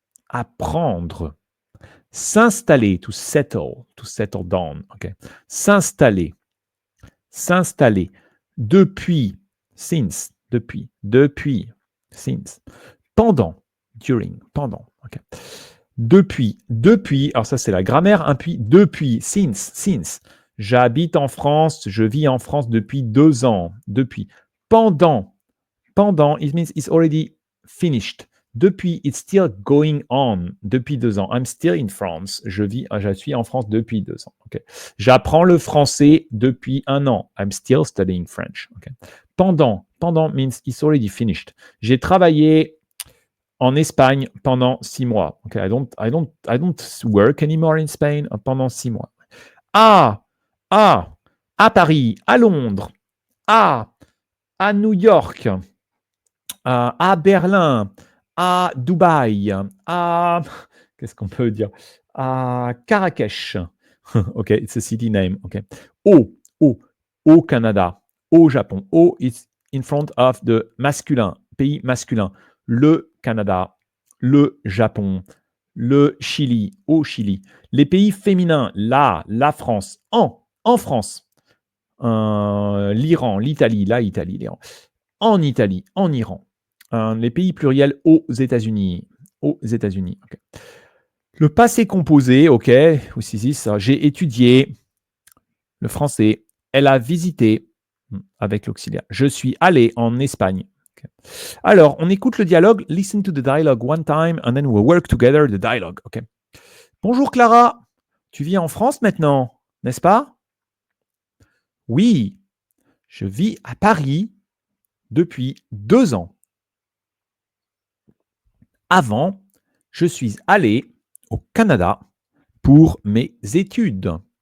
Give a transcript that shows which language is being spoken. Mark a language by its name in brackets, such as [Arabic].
[French] Apprendre. S'installer. [English] To settle. To settle down. Okay. [French] S'installer. S'installer. Depuis. [English] Since. [French] Depuis. Depuis. Since. Pendant. [English] During. [French] Pendant. [English] Okay. [French] Depuis. Depuis. Alors ça, c'est la grammaire. Un puis. Depuis. [English] Since. Since. [French] J'habite en France. Je vis en France depuis 2 ans. Depuis. Pendant. Pendant. [English] It means it's already finished. [French] Depuis, [English] it's still going on. [French] Depuis 2 ans. [English] I'm still in France. [French] Je suis en France depuis 2 ans. [English] Okay. [French] J'apprends le français depuis 1 an. [English] I'm still studying French. Okay. [French] Pendant. [English] Pendant means it's already finished. [French] J'ai travaillé en Espagne pendant 6 mois. [English] Okay. I don't work anymore in Spain [French] pendant 6 mois. À Paris, à Londres, à New York, à Berlin, à Dubaï, à qu'est-ce qu'on peut dire, à Marrakech. [English] Ok, it's a city name. Okay. [French] Au Canada, au Japon. [English] Au is in front of the masculin, [French] pays masculin. Le Canada, le Japon, le Chili, au Chili. Les pays féminins, la France, en France. L'Iran, l'Italie, l'Iran. En Italie, en Iran. Les pays pluriels aux États-Unis. Aux États-Unis. [English] Okay. [French] Le passé composé, ok, aussi, j'ai étudié le français. Elle a visité avec l'auxiliaire. Je suis allé en Espagne. [English] Okay. [French] Alors, on écoute le dialogue. [English] Listen to the dialogue one time and then we'll work together the dialogue. Okay. [French] Bonjour Clara, tu vis en France maintenant, n'est-ce pas? Oui, je vis à Paris depuis 2 ans. Avant, je suis allé au Canada pour mes études.